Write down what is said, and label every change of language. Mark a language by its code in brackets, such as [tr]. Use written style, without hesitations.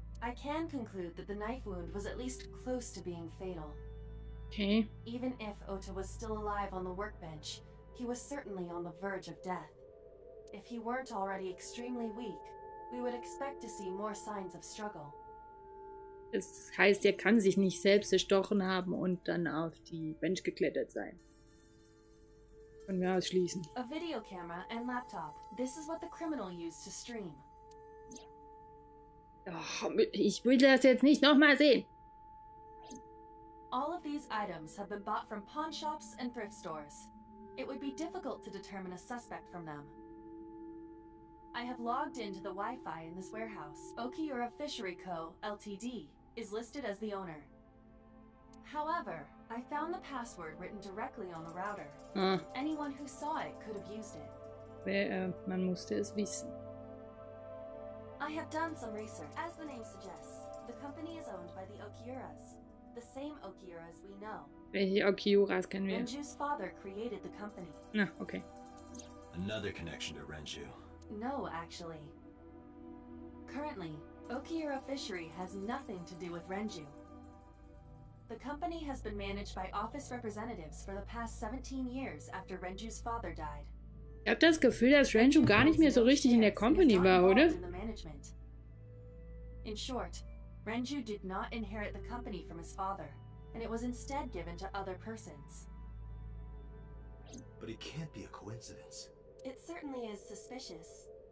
[en] I can conclude that the knife wound was at least close to being fatal. Okay. Even if Ota was still alive on the workbench, he was certainly on the verge of death. If he weren't already extremely weak, we would expect to see more signs of struggle. [de] Das heißt, er kann sich nicht selbst erstochen haben und dann auf die Bench geklettert sein. Können wir ausschließen. [en] A video camera and laptop. This is what the criminal used to stream. [de] Oh, ich will das jetzt nicht nochmal sehen. [en] All of these items have been bought from pawn shops and thrift stores. It would be difficult to determine a suspect from them. I have logged into the Wi-Fi in this warehouse. Okiura Fishery Co., Ltd. is listed as the owner. However, I found the password written directly on the router. Anyone who saw it could have used it. [de] Man musste es wissen. [en] I have done some research. As the name suggests, the company is owned by the Okiuras. The same Okiuras we know. [de] Welche Okiuras kennen wir? [en] Renju's father created the company. [de] Na, okay. [en] Another connection to Renju. No, actually. Currently, Okiura Fishery has nothing to do with Renju. The company has been managed by office representatives for the past 17 years after Renju's father died. [de] Ich habe das Gefühl, dass Renju gar nicht mehr so richtig in der Company war, oder? [en] In short, Renju did not inherit the company from his father, and it was instead given to other persons. But it can't be a coincidence. It certainly is suspicious.